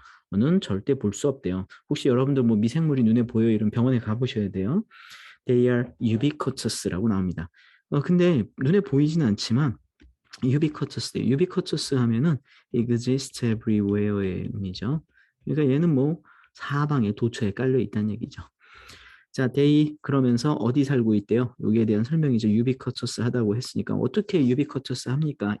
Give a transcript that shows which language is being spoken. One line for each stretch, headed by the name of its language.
Korean: 맨눈으로는 절대 볼 수 없대요. 혹시 여러분들 뭐 미생물이 눈에 보여 이런 병원에 가보셔야 돼요.
English: They are ubiquitous
Korean: 라고 나옵니다. 근데 눈에 보이지는 않지만 ubiquitous 하면은
English: exist everywhere
Korean: 의 의미죠. 그러니까 얘는 뭐 사방에 도처에 깔려 있다는 얘기죠. 자, they 그러면서 어디 살고 있대요? 여기에 대한 설명이죠. ubiquitous 하다고 했으니까 어떻게 ubiquitous 합니까?